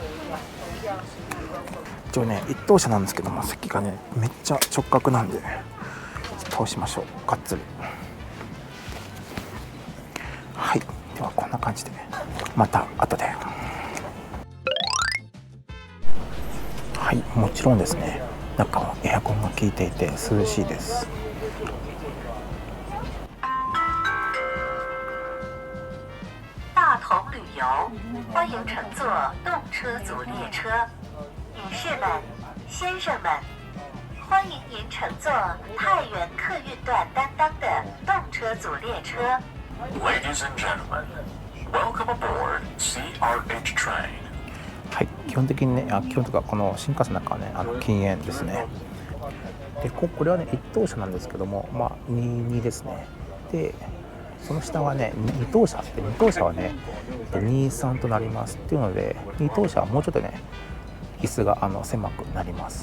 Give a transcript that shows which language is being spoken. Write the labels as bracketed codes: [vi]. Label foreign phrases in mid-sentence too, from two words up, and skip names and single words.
[ja] 一応ね一等車なんですけども、席がねめっちゃ直角なんで倒しましょう、がっつり。はい、ではこんな感じでまた後で。はい、もちろんですね中はエアコンが効いていて涼しいです。 [zh] 大同旅游，欢迎乘坐动车组列车。女士们、先生们，欢迎您乘坐太原客运段担当的动车组列车。 [en] Ladies and gentlemen, welcome aboard CRH train. [ja] はい、基本的にね、基本とかこの新幹線の中はね、禁煙ですね。で、これはね、一等車なんですけども、22ですね。で、その下はね、二等車はね、23となりますっていうので、二等車はもうちょっとね、 椅子が狭くなります。